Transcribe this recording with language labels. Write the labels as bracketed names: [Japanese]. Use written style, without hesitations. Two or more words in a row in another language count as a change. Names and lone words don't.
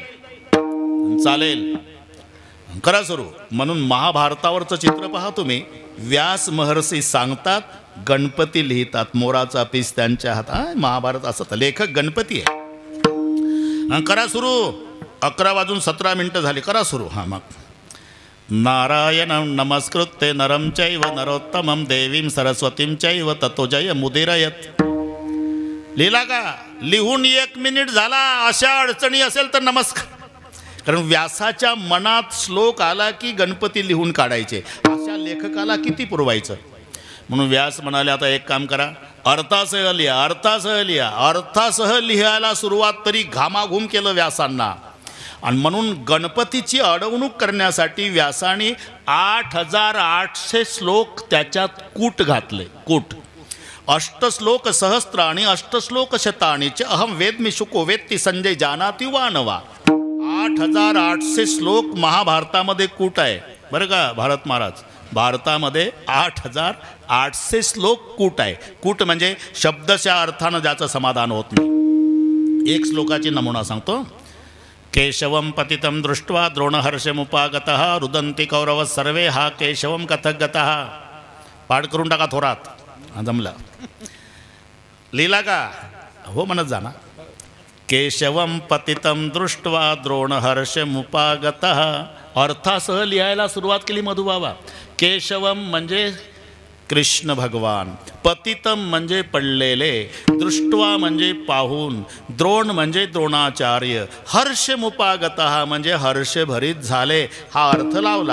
[Marathi] चालेल, करा सुरू. म्हणून महाभारतावरचं चित्र पहा तुम्ही. व्यास महर्षी सांगतात, गणपती लिहितात. मोराचा पीस त्यांच्या हातात. महाभारत असं तर लेखक गणपती आहे. करा सुरू. 11:17 झाली. करा सुरू. हां मग. [Sanskrit] नारायणं नमस्कृत्य नरं चैव नरोत्तमं देवीं सरस्वतीं चैव ततो जय मुदीरयत. [Marathi] लिहिला का? लिहून 1 मिनिट झाला. अशा अडचणी असेल तर नमस्कार. कारण व्यासाच्या मनात श्लोक आला की गणपती लिहून काढायचे. अशा लेखकाला किती पुरवायचं? म्हणून व्यास म्हणाले, आता एक काम करा, अर्थासह लिहा. अर्थासह लिहा. अर्थासह लिहायला सुरुवात तरी घामाघूम केलं व्यासांना. आणि म्हणून गणपतीची अडवणूक करण्यासाठी व्यासाने 8800 श्लोक त्याच्यात कूट घातले. कूट. [Sanskrit] अष्टश्लोक सहस्त्राणी अष्टश्लोक शताणी च अहम वेद्मि शुको वेत्ति संजय जानाति वा नवा. [Marathi] 8800 श्लोक महाभारतामध्ये कूट आहे बरं का. भारत महाराज भारतामध्ये 8800 श्लोक कूट आहे. कूट म्हणजे शब्दशः अर्थानं ज्याचं समाधान होत नाही. एक श्लोकाची नमुना सांगतो. [Sanskrit] केशवम पतितं दृष्ट्वा द्रोणहर्षमुपागतः रुदन्ति कौरव सर्वे हा केशवम कथक गतः. [Marathi] पाठ करून टाका थोरात. जमला. लिहिला का? हो म्हणत जाना. [Sanskrit] केशवम पतितं दृष्ट्वा द्रोणहर्षमुपागतः. [Marathi] अर्थासह लिहायला सुरुवात केली मधुबाबा. केशवम म्हणजे कृष्ण भगवान, पतितम म्हणजे पडलेले, दृष्ट्वा म्हणजे पाहून, द्रोण म्हणजे द्रोणाचार्य, हर्षमुपागतः म्हणजे हर्षभरीत झाले. हा अर्थ लावला.